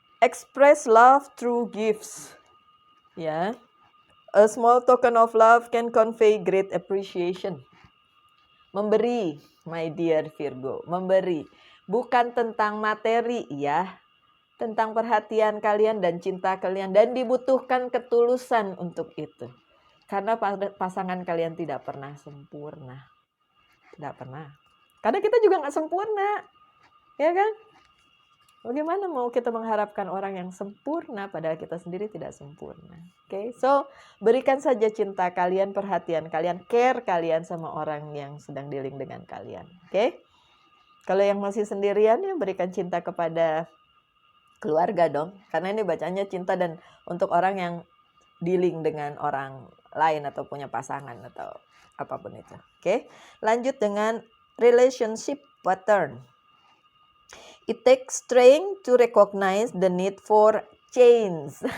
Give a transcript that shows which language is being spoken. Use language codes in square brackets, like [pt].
[en] Express love through gifts. Ya. A small token of love can convey great appreciation. [id] Memberi, [en] my dear [id] Virgo, memberi. Bukan tentang materi ya, tentang perhatian kalian dan cinta kalian, dan dibutuhkan ketulusan untuk itu. Karena pasangan kalian tidak pernah sempurna. Tidak pernah. Karena kita juga nggak sempurna. Ya kan? Bagaimana mau kita mengharapkan orang yang sempurna padahal kita sendiri tidak sempurna. Oke, so berikan saja cinta kalian, perhatian kalian, care kalian sama orang yang sedang dealing dengan kalian. Oke? Kalau yang masih sendirian ya berikan cinta kepada keluarga dong. Karena ini bacanya cinta dan untuk orang yang dealing dengan orang lain atau punya pasangan atau apapun itu. Oke? Lanjut dengan relationship pattern. [en] It takes strength to recognize the need for change.